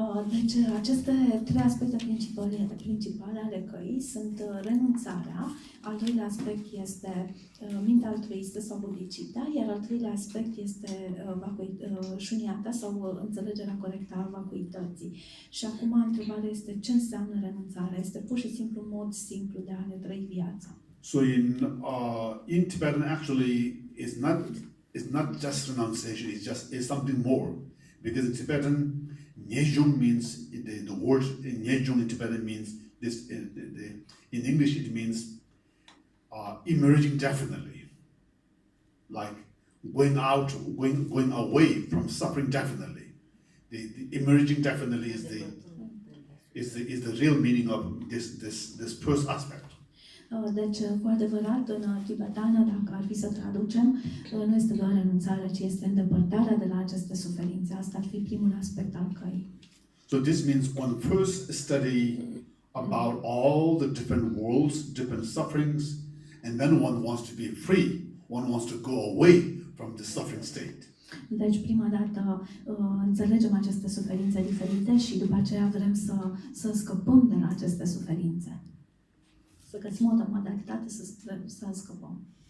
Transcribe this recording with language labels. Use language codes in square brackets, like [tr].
[ro] Deci aceste trei aspecte principale ale căii sunt renunțarea, al doilea aspect este mintea altruistă sau bodhicitta, iar al treilea aspect este șuniata sau înțelegerea corectă a vacuității. Și acum întrebarea este ce înseamnă renunțarea? Este pur și simplu un mod simplu de a ne trăi viața. [en] So in Tibetan actually it's not just renunciation, it's something more, because in Tibetan Nyejung means the word Nyejung in Tibetan means this. In English, it means emerging definitely, like going away from suffering definitely. The emerging definitely is the real meaning of this first aspect. [ro] Deci, cu adevărat, în tibetană, dacă ar fi să traducem, nu este doar renunțarea, ci este îndepărtarea de la aceste suferințe. Asta ar fi primul aspect al căii. So this means one first study about all the different worlds, different sufferings, and then one wants to be free. One wants to go away from the suffering state. Deci, prima dată înțelegem aceste suferințe diferite și după aceea vrem să scăpăm de la aceste suferințe. Să găsim o modalitate să scăpăm.